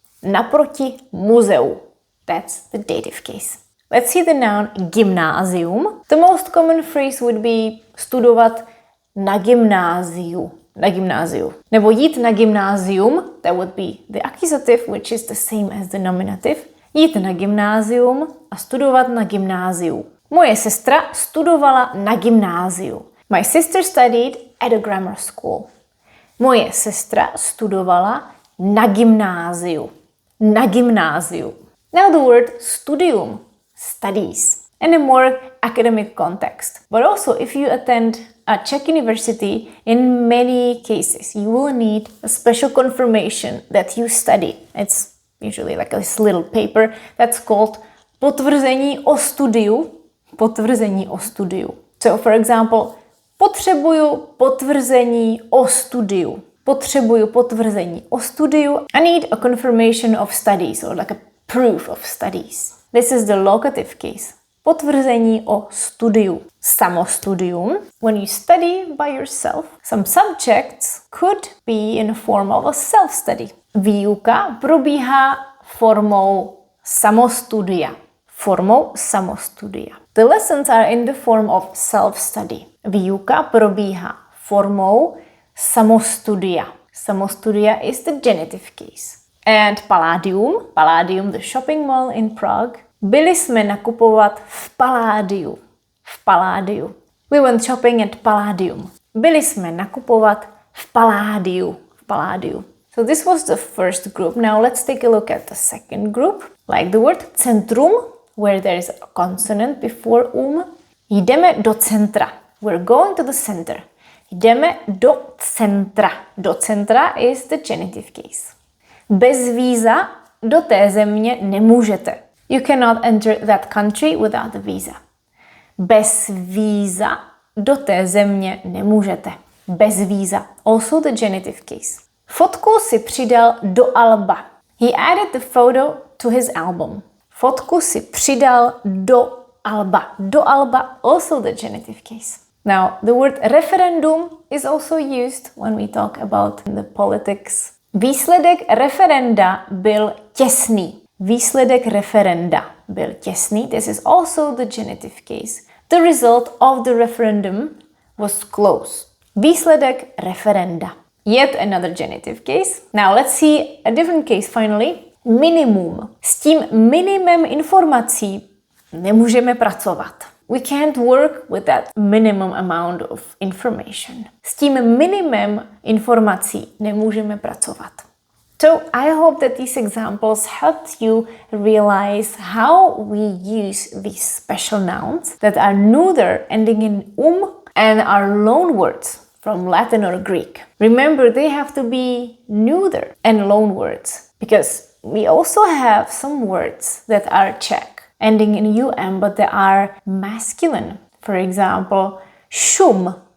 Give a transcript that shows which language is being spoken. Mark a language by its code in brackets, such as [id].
[cs] Naproti muzeu. [en] That's the dative case. Let's see the noun gymnázium. The most common phrase would be [cs] studovat na gymnáziu. Na gymnáziu. Nebo jít na gymnázium, [en] that would be the accusative, which is the same as the nominative. [cs] Jít na gymnázium a studovat na gymnáziu. Moje sestra studovala na gymnáziu. [en] My sister studied at a grammar school. [cs] Moje sestra studovala na gymnáziu. Na gymnáziu. [en] Now the word studium, studies, in a more academic context. But also if you attend a Czech university, in many cases you will need a special confirmation that you study. It's usually like this little paper that's called [cs] potvrzení o studiu. Potvrzení o studiu. [en] So for example, [cs] potřebuju potvrzení o studiu. Potřebuju potvrzení o studiu. [en] I need a confirmation of studies or like a proof of studies. This is the locative case. [cs] Potvrzení o studiu. [en] Samostudium. When you study by yourself, some subjects could be in the form of a self-study. [cs] Výuka probíhá formou samostudia. Formou samostudia. [en] The lessons are in the form of self-study. [cs] Výuka probíhá formou samostudia. [en] Samostudia is the genitive case. And Palladium, the shopping mall in Prague. [cs] Byli jsme nakupovat v Palladiu. V Palladiu. [en] We went shopping at Palladium. [cs] Byli jsme nakupovat v Palladiu. V Palladiu. [en] So this was the first group. Now let's take a look at the second group. Like the word centrum, where there is a consonant before [cs] Jdeme do centra. [en] We're going to the center. [cs] Jdeme do centra. Do centra [en] is the genitive case. [cs] Bez víza do té země nemůžete. [en] You cannot enter that country without a visa. [cs] Bez víza do té země nemůžete. Bez víza. [en] Also the genitive case. [cs] Fotku si přidal do alba. [en] He added the photo to his album. [cs] Fotku si přidal do alba. Do alba, [en] also the genitive case. Now, the word referendum is also used when we talk about the politics. [cs] Výsledek referenda byl těsný. Výsledek referenda byl těsný. [en] This is also the genitive case. The result of the referendum was close. [cs] Výsledek referenda. [en] Yet another genitive case. Now let's see a different case finally. Minimum. [cs] S tím minimem informací nemůžeme pracovat. [en] We can't work with that minimum amount of information. [cs] S tím minimem informací nemůžeme pracovat. [en] So I hope that these examples helped you realize how we use these special nouns that are neuter ending in and are loanwords from Latin or Greek. Remember, they have to be neuter and loanwords because we also have some words that are Czech ending in but they are masculine. For example, šum.